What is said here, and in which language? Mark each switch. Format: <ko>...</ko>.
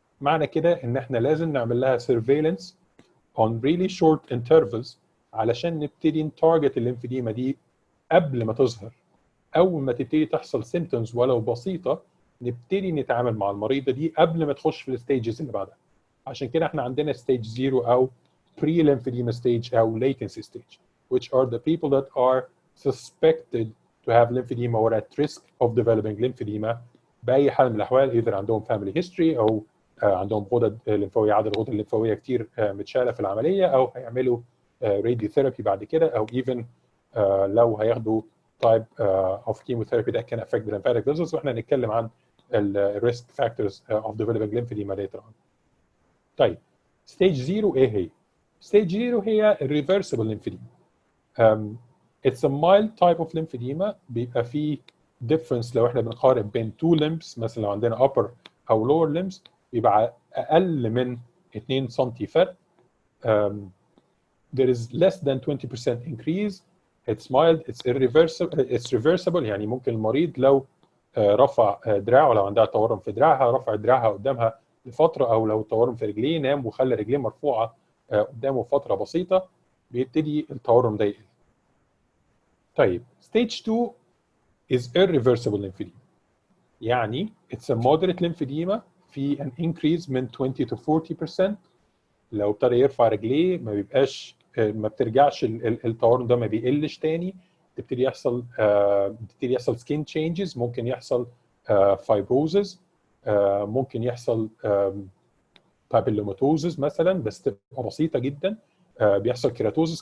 <ar>معنى كده ان احنا لازم نعمل لها</ar> <en>surveillance on really short intervals</en> <ar>علشان نبتدي نتارجت الليمفيديما دي قبل ما تظهر. اول ما تبتدي تحصل symptoms ولو بسيطه نبتدي نتعامل مع المريضه دي قبل ما تخش في الستيجز اللي بعدها. عشان كده احنا عندنا ستيج 0 او pre lymphedema stage او latency stage,</ar> <en>which are the people that are suspected to have lymphedema or at risk of developing lymphedema</en> <ar>باي حال من الاحوال، either عندهم family history او عندهم غدد لمفاويه، عدد الغدد الليمفاويه كتير متشاله في العمليه، او هيعملوا radiotherapy بعد كده، او even لو هياخدوا</ar> <en>type of chemotherapy that can affect the lymphatic vessels.</en> <ar>واحنا هنتكلم عن الريسك فاكتورز</ar> <en>of developing lymphedema later on.</en> <ar>طيب ستيج 0 ايه هي؟ ستيج 0 هي reversible lymphedema.</ar> <en>It's a mild type of lymphedema.</en> <ar>بيبقى فيه difference لو احنا بنقارن بين two limbs، مثلا لو عندنا upper او lower limbs بيبقى اقل من 2 سم فرق.</ar> <en>There is less than 20% increase. It's mild. It's irreversible. It's reversible.</en> <ar>يعني ممكن المريض لو رفع دراعه، لو عندها تورم في دراعها، رفع دراعها قدامها لفتره، او لو تورم في رجليه نام وخلى رجليه مرفوعه قدامه فتره بسيطه، بيبتدي التورم ده يقل. طيب</ar> <en>stage 2 is irreversible lymphedema.</en> <ar>يعني</ar> <en>it's a moderate lymphedema في an increase من 20 to 40%.</en> <ar>لو ابتدى يرفع رجليه ما بيبقاش، ما بترجعش التورم ده، ما بيقلش تاني. بتبتدي يحصل سكين تشينجز، ممكن يحصل فايبروزز، ممكن يحصل بابيلوماتوزز مثلا بس تبقى بسيطه جدا، بيحصل كيراتوزز.</ar>